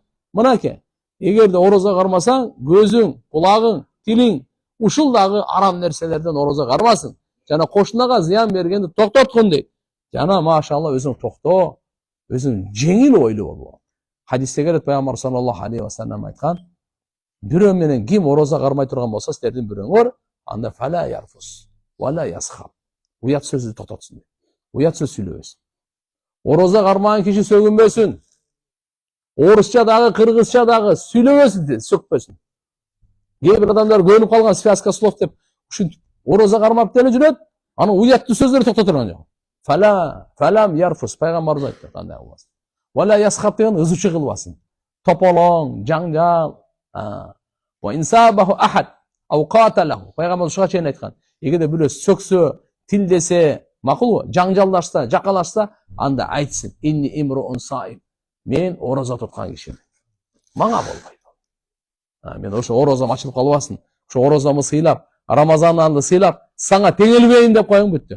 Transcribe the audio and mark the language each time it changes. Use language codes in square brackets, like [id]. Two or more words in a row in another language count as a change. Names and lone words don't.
[ky] Мынакей, эгерде ороза кармасаң, көзүң, кулагың, тилиң ушул дагы арам нерселерден ороза кармасын. Жана кошунага зыян бергенди токтоткун дейт. Жана машалла өзүң токтоо, өзүң жеңил ойлуу бол. Хадисте келет Пайгамбар [ar] صلى الله عليه وسلم [ky] айткан, бирөө менен ким ороза кармай турган болсо, силердин бирөөңөр, анда [ar] فلا يرفث، ولا يصخب. [ky] Уят сөздү токтотсун дейт. Уят сөз сүйлөбөсүн. Ороза кармаган киши сөгүнбөсүн. Орусча дагы, кыргызча дагы сүйлөбөсүн, сөкпөсүн. Кээ бир адамдар көнүп калган [ru] связка слов [ky] деп, ушинтип ороза кармап деле жүрөт, анын уяттуу сөздөрү токтото турган жок. [ar] فلا يرفث, [ky] пайгамбарыбыз айтты кандай болбосун. [ar] ولا يصخب [ky] деген ызычы кылбасын. Тополоң, жаңжал. [ar] وإن سابه أحد أو قاتله. [ky] Пайгамбар ушуга чейин айткан. Эгерде бирөө сөксө, тилдесе, макулбу? Жаңжалдашса, жакалашса, анда айтсын. [ar] إني امرؤ صائم. [ky] Мен ороза туткан кишимин. Мага болбойт. Мен ошо орозам ачылып калбасын. Ошо орозамы сыйлап, Рамазан айында сыйлап, сага теңелбейин деп коюң бүттү.